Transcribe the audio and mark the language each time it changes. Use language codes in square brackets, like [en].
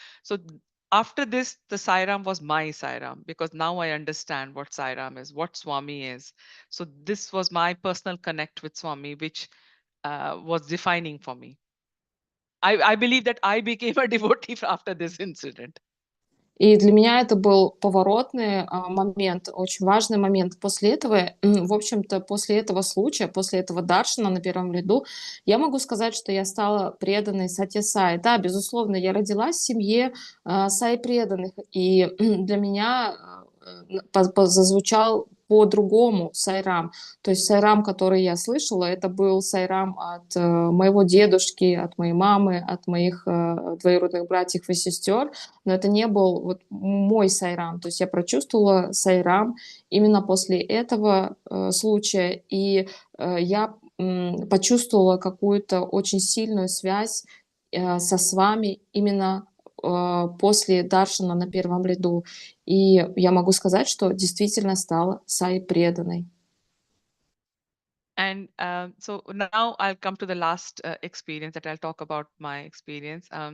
[en] So after this, the Sairam was my Sairam because now I understand what Sairam is, what Swami is. So this was my personal connect with Swami, which was defining for me. I believe that I became a devotee after this incident. [ru] И для меня это был поворотный момент, очень важный момент. После этого, в общем-то, после этого случая, после этого даршана на первом ряду, я могу сказать, что я стала преданной Сатья Сай. Да, безусловно, я родилась в семье Сай преданных, и для меня зазвучал по-другому Сайрам. То есть Сайрам, который я слышала, это был Сайрам от моего дедушки, от моей мамы, от моих двоюродных братьев и сестер, но это не был вот мой сайрам. То есть я прочувствовала сайрам именно после этого случая, и я почувствовала какую-то очень сильную связь со свами именно после даршана на первом ряду. И я могу сказать, что действительно стала сай преданной. [en] And so now I'll come to the last experience that I'll talk about my experience.